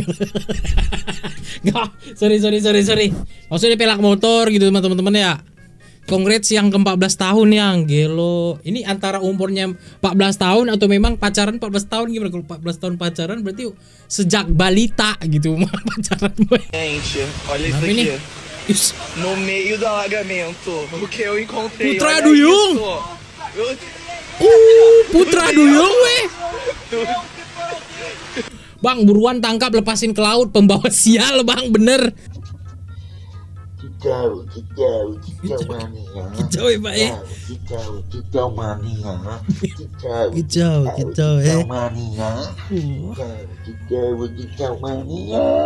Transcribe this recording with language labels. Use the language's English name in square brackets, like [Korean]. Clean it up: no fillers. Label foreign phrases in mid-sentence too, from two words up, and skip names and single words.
[Indonesian] Nggak, sorry. Maksudnya pelak motor gitu teman-teman ya. Congrats yang ke-14 tahun yang gelo. Ini antara umurnya 14 tahun atau memang pacaran 14 tahun gimana? Kalau 14 tahun pacaran berarti sejak balita gitu pacaran. [Portuguese] Gente, olha isso aqui. No meio do alagamento, o que eu encontrei. [Indonesian] Putra Duyung. Putra Duyung weh. Bang, buruan tangkap, lepasin ke laut, pembawa sial bang, bener. Kicau mania. Kicau ya pak ya. Kicau mania. Kicau mania. Kicau mania.